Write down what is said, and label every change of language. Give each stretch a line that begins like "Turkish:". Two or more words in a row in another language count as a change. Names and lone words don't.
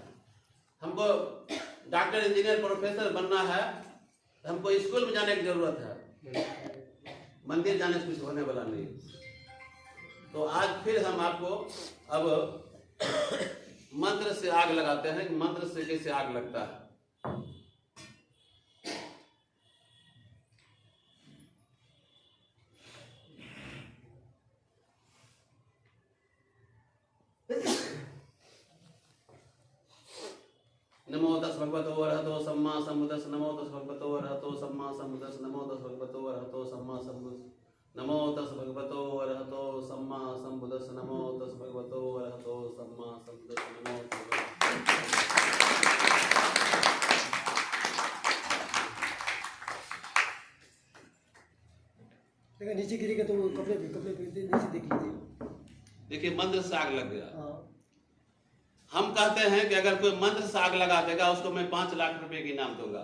Hindi: हमको डॉक्टर, इंजीनियर, प्रोफेसर बनना है, हमको स्कूल में जाने की जरूरत है, मंदिर जाने से कुछ होने वाला नहीं। तो आज फिर हम आपको अब मंत्र से आग लगाते हैं। मंत्र से कैसे आग लगता है।
Pali: नमो तस् भगवतो अरहतो सम्मा सम्बुद्धस्स। नमो तस् भगवतो अरहतो सम्मा सम्बुद्धस्स। नमो तस् भगवतो अरहतो सम्मा सम्बुद्धस्स। नमो तस् भगवतो अरहतो सम्मा सम्बुद्धस्स। नमो तस् भगवतो अरहतो सम्मा सम्बुद्धस्स। नमो
Hindi: देखा नीचे गिरेगा तो वो कपड़े पे नीचे देख लीजिए। देखिए मंत्र से आग लग गया। हम कहते हैं कि अगर कोई मंत्र से आग लगा देगा उसको मैं 5 लाख रुपए की इनाम दूंगा।